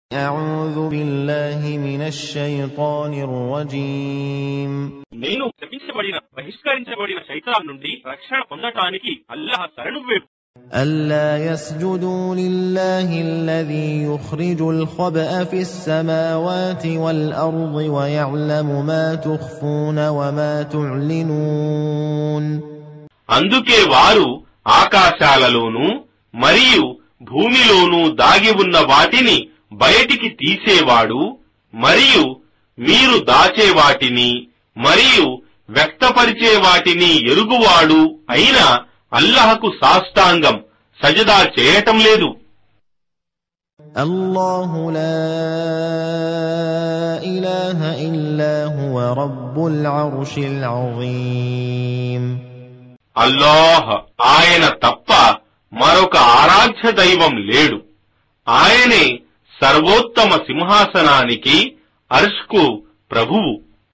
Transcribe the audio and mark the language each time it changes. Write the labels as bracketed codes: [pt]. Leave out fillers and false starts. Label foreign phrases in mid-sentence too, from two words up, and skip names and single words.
[ar] أعوذ بالله من الشيطان الرجيم [te] నేను శపించబడిన బహిష్కరించబడిన శైతాన్ నుండి రక్షణ పొందటానికి అల్లాహ్ శరణు వేడు. [ar] ألا يسجدوا لله الذي يخرج الخبأ في السماوات والأرض ويعلم ما تخفون وما تعلنون. [te] అందుకే వారు ఆకాశాలలోనూ మరియు భూమిలోనూ దాగి ఉన్న వాటిని బయటికి తీసేవాడు మరియు మీరు దాచే వాటిని మరియు వ్యక్తపరిచే వాటిని ఎరుగువాడు అయిన అల్లాహకు సాష్టాంగం సజదా చేయటం లేదు. [ar] الله لا إله إلا هو رب العرش العظيم. [te] అల్లాహ్ ఆయన తప్ప మరొక ఆరాధ్య దైవం లేడు. ఆయనే సర్వోత్తమ సింహాసనానికి అర్ష్కు ప్రభువు.